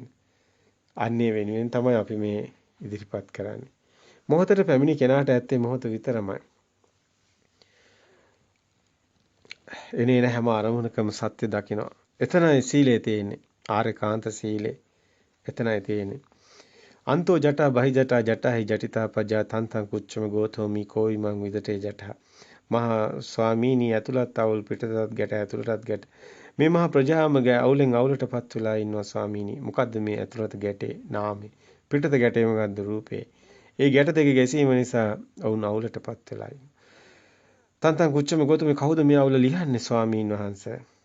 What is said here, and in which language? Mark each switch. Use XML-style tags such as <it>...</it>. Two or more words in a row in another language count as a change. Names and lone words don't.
<si>අන්නේ වෙනුවෙන් තමයි අපි මේ ඉදිරිපත් කරන්නේ. මොහොතට පැමිණි කෙනාට ඇත්තේ මොහොත විතරමයි. එනේන හැම අරමුණකම සත්‍ය දකිනවා. එතනයි සීලය තියෙන්නේ. ආර්යකාන්ත සීලය. එතනයි තියෙන්නේ.</si> <pi>අන්තෝ ජටා බහි ජටා ජටහි ජටිතා පජා තන්තං කුච්චම ගෝතෝමි කෝවිමං විදටේ ජටා.</pi> <si>මහා ස්වාමීනි ඇතුළත් අවුල් පිටතත් ගැට ඇතුළටත් ගැට. මේ මහා ප්‍රජාම අවුලෙන් අවුලටපත් වෙලා ඉන්නවා ස්වාමීනි. මොකද්ද මේ ඇතුළත ගැටේ නාමේ. පිටත ගැටේ මොකද්ද රූපේ. ඒ ගැට දෙක ගැසීම නිසා වුන් අවුලටපත් වෙලා ඉන්නවා.</si> <pi>තන්තං කුච්චම ගෝතෝමි</pi> <si>කවුද මේ අවුල ලියන්නේ ස්වාමීන් වහන්සේ?</si>